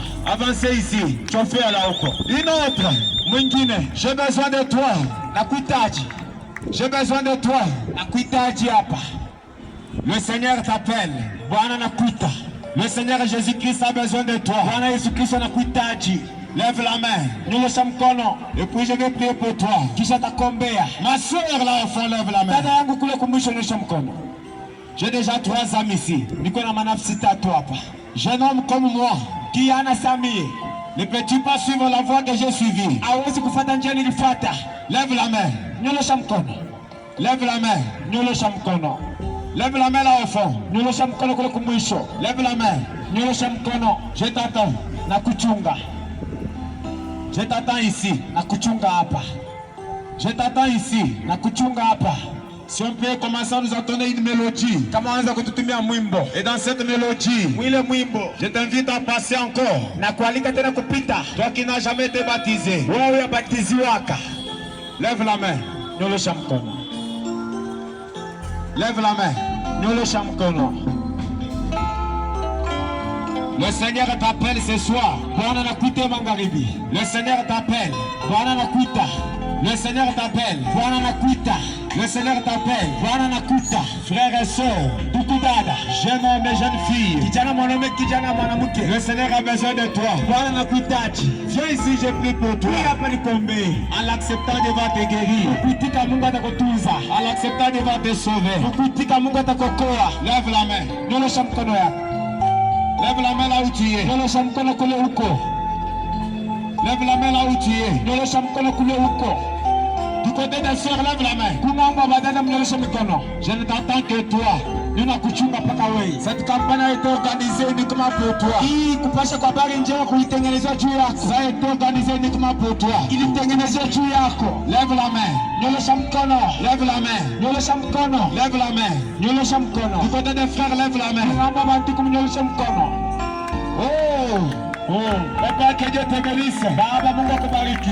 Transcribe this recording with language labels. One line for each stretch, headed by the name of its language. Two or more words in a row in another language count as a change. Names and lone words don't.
French: Avancez ici.
Swahili: Chofu ala huko.
French: Une autre.
Swahili: Mwingine.
French: J'ai besoin de toi.
Swahili: Nakuhitaji.
French: J'ai besoin de toi.
Swahili: Nakuhitaji hapa.
French: Le Seigneur t'appelle.
Swahili: Bwana nakuita.
French: Le Seigneur Jésus-Christ a besoin de toi.
Swahili: Bwana Yesu Kristo nakuhitaji.
French: Lève la main.
Swahili: Nyosha mkono.
French: Et puis je vais prier pour toi.
Swahili: Kisha takombea.
French: Ma soeur là au fond, lève la main.
Swahili: Dada yangu kule kumwisho, nyosha mkono.
French: J'ai déjà 3 amis ici.
Swahili: Niko na manafsi tatu hapa.
French: Jeune homme comme moi.
Swahili: Kiana Samie.
French: Ne peux-tu pas suivre la voie que j'ai suivie?
Swahili: Hawezi kufuata njia nilifuata.
French: Lève la main.
Swahili: Nyosha mkono.
French: Lève la main.
Swahili: Nyosha mkono.
French: Lève la main là au fond.
Swahili: Nyosha mkono kule kumwisho.
French: Lève la main.
Swahili: Nyosha mkono.
French: Je t'attends.
Swahili: Na kuchunga.
French: Je t'attends ici.
Swahili: Na kuchunga hapa.
French: Je t'attends ici.
Swahili: Na kuchunga hapa.
French: Si on peut commencer à nous entonner une mélodie.
Swahili: Kama anza kututumia mwimbo.
French: Et dans cette mélodie,
Swahili: Mwile mwimbo.
French: je t'invite à passer encore.
Swahili: Na kualika tena kupita.
French: Toi qui n'as jamais été baptisé.
Swahili: Wewe yabatiziwaka.
French: Lève la main.
Swahili: Nyosha mkono.
French: Lève la main.
Swahili: Nyosha mkono.
French: Le Seigneur t'appelle ce soir.
Swahili: Bwana nakuita magharibi.
French: Le Seigneur t'appelle.
Swahili: Bwana nakuita.
French: Le Seigneur t'appelle.
Swahili: Bwana nakuita.
French: Le Seigneur t'appelle.
Swahili: Bwana nakuita.
French: Frères et sœurs,
Swahili: Ndugu dada,
French: jeunes hommes et jeunes filles,
Swahili: kijana mwanaume, kijana mwanamke,
French: le Seigneur a besoin de toi.
Swahili: Bwana nakuhitaji.
French: Viens ici, je prie pour toi.
Swahili: Hii hapa nikuombee.
French: En l'acceptant, Dieu va te guérir.
Swahili: Kuitika Mungu atakutunza.
French: En l'acceptant, Dieu va te sauver.
Swahili: Kuitika Mungu atakuokoa.
French: Lève la main.
Swahili: Nyosha mkono yako.
French: Lève la main là où tu es.
Swahili: Nyosha mkono kule huko.
French: Lève la main là où tu es.
Swahili: Nyosha mkono kule huko.
French: Du côté des sœurs, lève la main.
Swahili: Kungambo badada mnyosha mikono.
French: Je ne t'attends que toi.
Swahili: inakuchunga mpaka wewe.
French: Cette campagne a été organisée uniquement pour toi.
Swahili: Hii kupasha kwa habari njema kulitengenezwa juu yako.
French: Ça a été organisé uniquement pour toi.
Swahili: Ilitengenezwa juu yako.
French: Lève la main.
Swahili: Nyolosha mkono.
French: Lève la main.
Swahili: Nyolosha mkono.
French: Lève la main.
Swahili: Nyolosha mkono.
French: Du côté des frères, lève la main.
Swahili: Ngamba bantu kumnyolosha mkono. Oh.
French: Papa, que Dieu te bénisse.
Swahili: Baba, Mungu akubariki.